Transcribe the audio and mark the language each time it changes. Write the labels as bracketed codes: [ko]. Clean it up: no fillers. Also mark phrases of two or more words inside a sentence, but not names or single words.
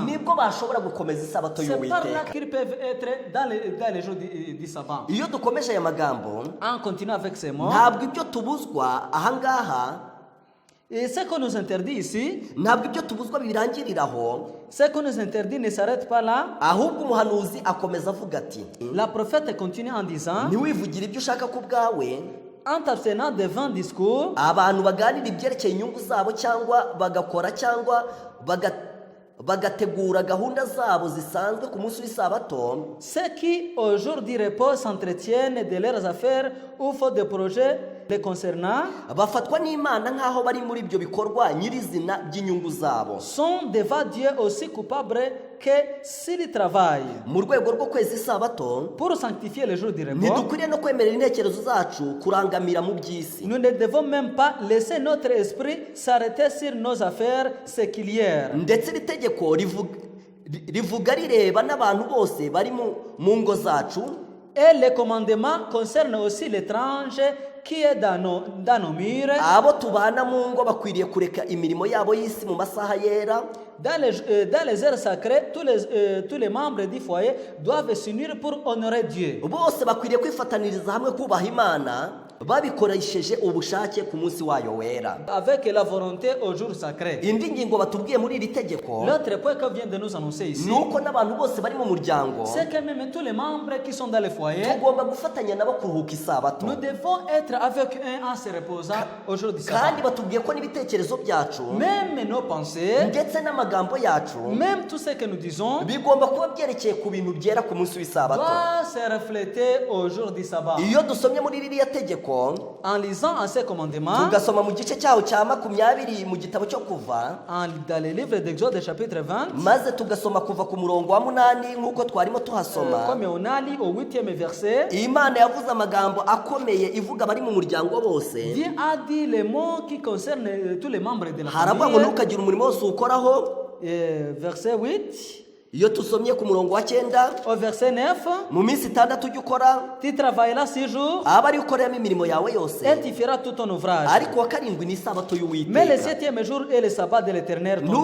[rw] nibwo bashobora gukomeza isabato [fr] C'est par là [rw] y'uwiteka. [fr] qu'ils peuvent être dans les jours du sabbat. [rw] Iyo dukomeje aya magambo [fr] En continuant avec ces mots, [rw] ntabwo ibyo tubuzwa ahangaha, [fr] et ce qu'on nous interdit ici, [rw] ntabwo ibyo tubuzwa birangiriraho, [fr] ce qu'on nous interdit ne s'arrête pas là. [rw] ahubwo umuhanuzi akomeza avuga ati [fr] La prophète continue en disant, [rw] ntiwivugire ibyo ushaka ku bwawe, [fr] en t'abstenant de vains discours, [rw] abantu baganira ibyerekeye inyungu zabo cyangwa bagakora cyangwa bagategura gahunda zabo zisanzwe ku munsi w'isabato, [fr] ceux qui au jour du repos s'entretiennent de leurs affaires ou font des projets les concernant, [rw] bafatwa n'Imana nk'aho bari muri ibyo bikorwa nyirizina by'inyungu zabo, [fr] sont devant Dieu aussi coupables que s'ils travaillent. [rw] mu rwego rwo kweza isabato [fr] Pour sanctifier le jour du repos, [rw] ntidukwiriye no kwemerera intekerezo zacu kurangamira mu by'isi. [fr] nous ne devons même pas laisser notre esprit s'arrêter sur nos affaires séculières. [rw] Ndetse iri tegeko rivuga rireba n'abantu bose bari mu ngo zacu, [fr] Et le commandement concerne aussi l'étranger qui est dans nos murs. [rw] abo tubana mu ngo bakwiriye kureka imirimo yabo y'isi mu masaha yera. [fr] Dans les heures sacrées, tous les membres du foyer doivent s'unir pour honorer Dieu, [rw] Bose bakwiriye kwifataniriza hamwe kubaha Imana babikoresheje ubushake ku munsi wayo wera. [fr] avec la volonté au jour sacré. [rw] Indi ngingo batubwiye muri iri tegeko [fr] L'autre point que vient de nous annoncer ici, [rw] ni uko n'abantu bose bari mu muryango [fr] c'est que même tous les membres qui sont dans le foyer, [rw] tugomba gufatanya nabo kuruhuka isabato, [fr] nous devons être avec eux en se reposant au jour du sabbat. [rw] kandi batubwiye ko n'ibitekerezo byacu [fr] Même nos pensées, [rw] ndetse n'amagambo yacu [fr] même tout ce que nous disons, [rw] bigomba kuba byerekeye ku bintu byera ku munsi w'isabato. [fr] doit se refléter au jour du sabbat. [rw] Iyo dusomye muri ririya tegeko [fr] En lisant en ces commandements, [rw] tugasoma mu gice cyaho cya 20 mu gitabo cyo Kuva, [fr] dans le livre d'Exode chapitre 20, [rw] maze tugasoma kuva ku murongo wa 8 nk'uko twarimo tuhasoma, [fr] comme on a lu au 8e verset, [rw] Imana yavuze amagambo akomeye ivuga bari mu muryango bose. [fr] Dieu a dit les mots qui concernent tous les membres de la [rw] Haravuga ngo [fr] famille. [rw] ntukagira umurimo wose uwukoraho. [fr] Verset 8, [rw] Iyo tusomye ku murongo wa 9, [fr] au verset 9, [rw] mu minsi 6 ujya ukora, [fr] tu travailleras 6 jours [rw] aba ari ukoreramo imirimo yawe yose, [fr] et tu feras tout ton ouvrage. [rw] ariko wa 7 ni isabato [fr] Mais le [rw] y'Uwiteka. [fr] 7e jour est le sabbat de l'Éternel ton Dieu.